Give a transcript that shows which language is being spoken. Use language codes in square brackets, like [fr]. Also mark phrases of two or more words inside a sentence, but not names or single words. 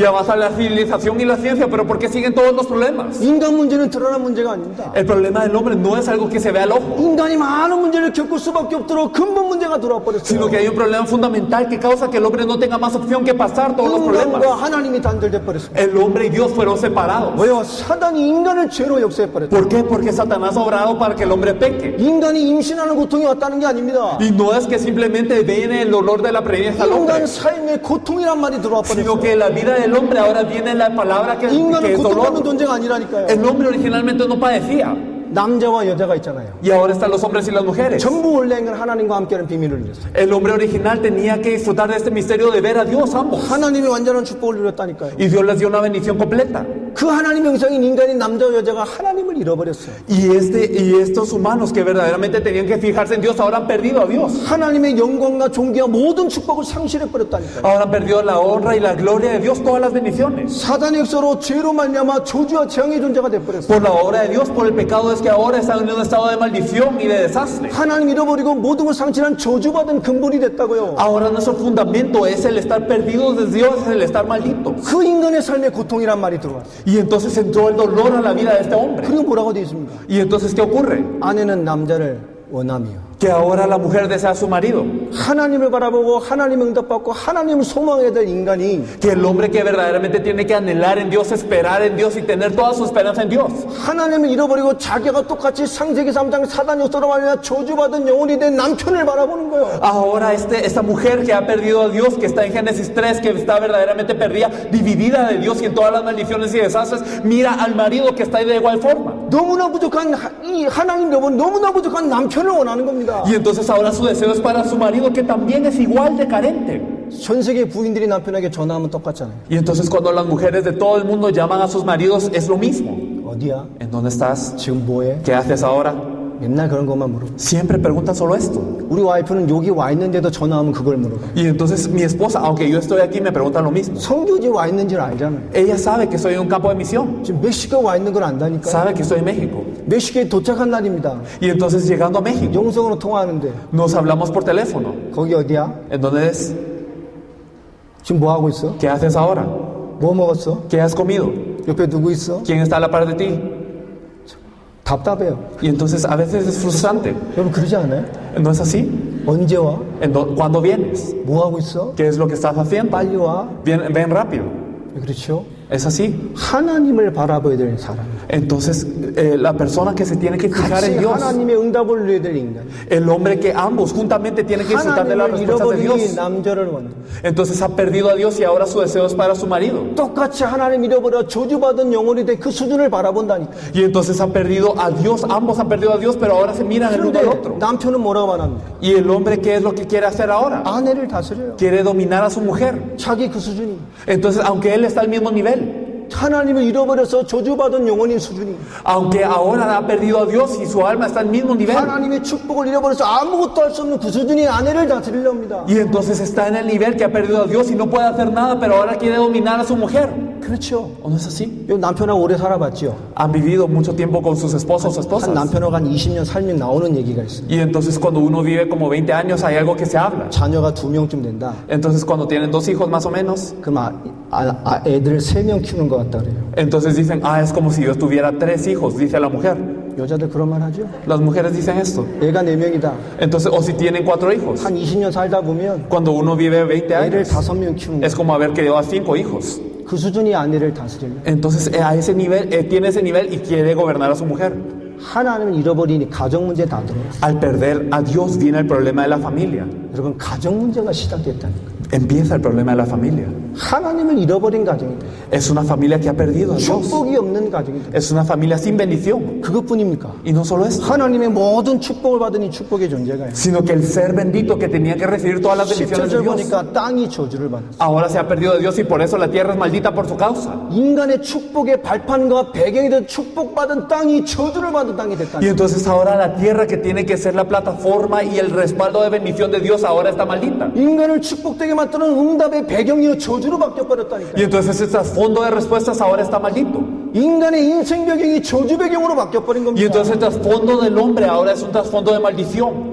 [es] Y avanza la civilización y la ciencia, pero ¿por qué siguen todos los problemas? [ko] 인간 문제는 드러난 문제가 아닙니다. [es] El problema del hombre no es algo que se ve al ojo, [ko] 인간이 많은 문제를 겪을 수밖에 없도록 근본 문제가 들어와 [es] sino [ko] 버렸어요. [es] que hay un problema fundamental que causa que el hombre no tenga más opción que pasar todos los [ko] 인간과 [es] problemas. [ko] 하나님이 단절돼 버렸습니다. [es] El hombre y Dios fueron separados. [ko] 왜요? 사단이 인간을 죄로 역사해 버렸다. [es] ¿Por qué? Porque Satanás ha obrado para que el hombre peque. [ko] 인간이 임신하는 고통이 왔다는 게 아닙니다. [es] Y no es que simplemente viene el dolor de la preñez al hombre, [ko] 인간 삶에 고통이란 말이 들어와 [es] sino [ko] 버렸어요. [es] que en la vida del hombre ahora viene la palabra que [ko] 인간은 [es] es [ko] 고통받는 [es] dolor. [ko] 존재가 아니라니까요. [es] El hombre originalmente no padecía, [ko] 남자와 여자가 있잖아요. [es] y ahora están los hombres y las mujeres. [ko] 전부 원래 인간 하나님과 함께하는 비밀을 누렸어요. [es] El hombre original tenía que disfrutar de este misterio de ver a Dios ambos. [ko] 하나님이 완전한 축복을 누렸다니까요. [es] Y Dios les dio una bendición completa. [ko] 그 하나님의 형상인 인간인 남자와 여자가 하나님을 잃어버렸어요. [es] Y estos humanos que verdaderamente tenían que fijarse en Dios ahora han perdido a Dios. [ko] 하나님의 영광과 존귀와 모든 축복을 상실해버렸다니까요. [es] Ahora han perdido la honra y la gloria de Dios, todas las bendiciones. [ko] 사단의 역사로 죄로 말미암아 저주와 재앙의 존재가 돼버렸어요. [es] Por la obra de Dios, por el pecado, es que ahora están en un estado de maldición y de desastre. [ko] 하나님 잃어버리고 모든 걸 상실한 저주받은 근본이 됐다고요. [es] Ahora nuestro fundamento es el estar perdidos de Dios, es el estar malditos. [ko] 그 인간의 삶에 고통이란 말이 들어왔어요. [es] Y entonces entró el dolor a la vida de este hombre. [ko] 그리고 뭐라고 되어 있습니까? [es] Y entonces, ¿qué ocurre? [ko] 아내는 남자를 원하며 [es] Que ahora la mujer desea a su marido. [ko] 하나님을 바라보고 하나님 응답받고 하나님을 소망해야 될 인간이 [es] Que el hombre que verdaderamente tiene que anhelar en Dios, esperar en Dios y tener toda su esperanza en Dios. [ko] 하나님을 잃어버리고 자기가 똑같이 창세기 3장 사단 역사로 말미암아 저주받은 영혼이 된 남편을 바라보는 거예요. [es] Ahora esta mujer que ha perdido a Dios, que está en Génesis 3, que está verdaderamente perdida, dividida de Dios y en todas las maldiciones y desastres, mira al marido que está ahí de igual forma. [ko] 너무나 부족한 이 하나님 여러분 너무나 부족한 남편을 원하는 겁니다. [es] Y entonces ahora su deseo es para su marido, que también es igual de carente. [ko] 전 세계 부인들이 남편에게 전화하면 똑같잖아요. [es] Y entonces cuando las mujeres de todo el mundo llaman a sus maridos, es lo mismo. [ko] 어디야? [es] ¿En dónde estás? [ko] 지금 뭐해? [es] ¿Qué haces ahora? [ko] 맨날 그런 것만 물어봐. [es] Siempre preguntan solo esto. [ko] 우리 와이프는 여기 와 있는데도 전화하면 그걸 물어봐. [es] Y entonces mi esposa, aunque yo estoy aquí, me pregunta lo mismo. [ko] 성교지 와 있는지를 알잖아요. [es] Ella sabe que estoy en un campo de misión. [ko] 지금 멕시코 와 있는 걸 안다니까. [es] Sabe que estoy en México. [ko] 멕시코에 도착한 날입니다. [es] Y entonces llegando a México, [ko] 영성으로 통화하는데 [es] nos hablamos por teléfono. [ko] 거기 어디야? [es] ¿En dónde es? [ko] 지금 뭐 하고 있어? [es] ¿Qué haces ahora? [ko] 뭐 먹었어? [es] ¿Qué has comido? [ko] 옆에 누구 있어? [es] ¿Quién está a la par de ti? [ko] 답답해요. [es] Y entonces a veces es frustrante. [ko] 여러분 그러지 않아요? [es] ¿No es así? [ko] 언제 와? [es] ¿Cuándo vienes? [ko] 뭐 하고 있어? [es] ¿Qué es lo que estás haciendo? [ko] 빨리 와. [es] Ven rápido. [ko] 그렇죠? [es] ¿Es así? [ko] 하나님을 바라봐야 될 사람. [es] Entonces, la persona que se tiene que fijar [ko] 같이 [es] en Dios, [ko] 하나님의 응답을 누려야 될 인간. [es] el hombre que ambos juntamente tienen que disfrutar de las [ko] 하나님을 [es] respuestas de [ko] 잃어버린 [es] Dios. [ko] 남자를 원해. [es] Entonces ha perdido a Dios y ahora su deseo es para su marido. [ko] 똑같이 하나님 잃어버려 저주받은 영혼이 돼 그 수준을 바라본다니까. [es] Y entonces ha perdido a Dios, ambos han perdido a Dios, pero ahora se miran el uno al [ko] 그런데 [es] otro. [ko] 남편은 뭐라고 말합니까? [es] Y el hombre, ¿qué es lo que quiere hacer ahora? [ko] 아내를 다스려요. [es] Quiere dominar a su mujer. [ko] 자기 그 수준이. [es] Entonces, aunque él está al mismo nivel, [ko] 하나님을 잃어버려서 저주받은 영혼인 수준이. [es] aunque ahora ha perdido a Dios y su alma está al mismo nivel, [ko] 하나님의 축복을 잃어버려서 아무것도 할 수 없는 그 수준이 아내를 다스리려 합니다. [es] y entonces está en el nivel que ha perdido a Dios y no puede hacer nada, pero ahora quiere dominar a su mujer. [ko] 그렇죠. [es] ¿O no es así? [ko] 요 남편하고 오래 살아봤죠. [es] Han vivido mucho tiempo con sus esposos o [ko] 한 [es] esposas. [ko] 남편하고 한 20년 살면 나오는 얘기가 있어요. [es] Y entonces cuando uno vive como 20 años hay algo que se habla. [ko] 자녀가 2명쯤 된다. [es] Entonces cuando tienen 2 hijos más o menos, [ko] 그럼 애들 3명 키우는 것 같다 그래요. [es] entonces dicen, es como si yo tuviera 3 hijos, dice la mujer. [ko] 여자들 그런 말 하죠. [es] Las mujeres dicen esto. [ko] 애가 4명이다. [es] Entonces, o si tienen 4 hijos. [ko] 한 20년 살다 보면 [es] Cuando uno vive 20 [ko] 애를 [es] años, [ko] 5명 키우는 [es] es [ko] 거예요. [es] como haber criado a 5 hijos. [ko] 그 수준이 아내를 다스리려. [es] Entonces, a ese nivel, tiene ese nivel y quiere gobernar a su mujer. [ko] 하나님을 잃어버리니 가정 문제 다 들어왔어요. [es] Al perder a Dios viene el problema de la familia. [ko] 여러분 가정 문제가 시작됐다는 거예요. [es] Empieza el problema de la familia. [ko] 하나님을 잃어버린 가정입니다. [es] Es una familia que ha perdido a Dios. [ko] 축복이 없는 가정입니다. [es] Es una familia sin bendición. [ko] 그것뿐입니까? [es] Y no solo eso, [ko] 하나님의 모든 축복을 받은 이 축복의 존재가요. [es] sino que el ser bendito que tenía que recibir todas las bendiciones de [ko] 17절 [es] Dios, [ko] 보니까 땅이 저주를 받았어요. [es] ahora se ha perdido de Dios y por eso la tierra es maldita por su causa. [ko] 인간의 축복의 발판과 배경이 된 축복받은 땅이 저주를 받은 땅이 됐다. [es] Y entonces ahora la tierra que tiene que ser la plataforma y el respaldo de bendición de Dios ahora está maldita. [ko] 인간을 축복되게 만드는 응답의 배경이 저주로 바뀌어버렸다니까요. [es] Y entonces ese trasfondo de respuestas ahora está maldito. [ko] 인간의 인생 배경이 저주 배경으로 바뀌어버린 [es] Y [ko] 겁니다. [es] entonces el trasfondo del hombre ahora es un trasfondo de maldición.